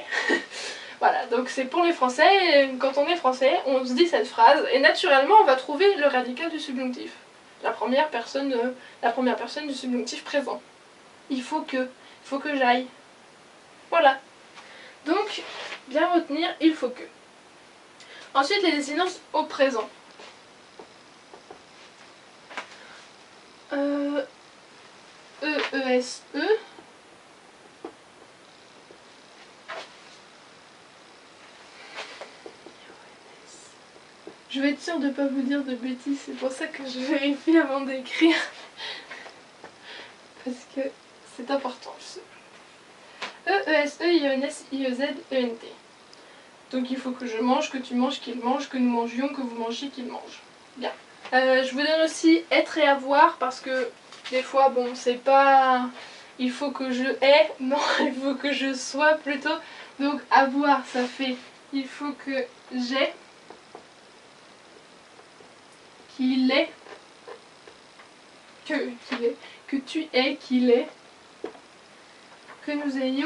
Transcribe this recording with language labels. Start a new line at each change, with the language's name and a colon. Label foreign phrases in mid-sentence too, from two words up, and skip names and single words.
French: Voilà, donc c'est pour les français, et quand on est français, on se dit cette phrase, et naturellement on va trouver le radical du subjonctif. La première personne du subjonctif présent. Il faut que j'aille. Voilà. Donc, bien retenir, il faut que. Ensuite, les désinences au présent. E-E-S-E. Je vais être sûre de ne pas vous dire de bêtises, c'est pour ça que je vérifie avant d'écrire. Parce que c'est important. E-E-S-E, I-E-N-S, I-E-Z-E-N-T. Donc il faut que je mange, que tu manges, qu'il mange, que nous mangions, que vous mangiez, qu'il mange. Bien. Je vous donne aussi être et avoir parce que des fois, bon, c'est pas... Il faut que je aie, non, il faut que je sois plutôt. Donc avoir, ça fait il faut que j'ai, qu'il est, que tu aies, qu'il est, que nous ayons.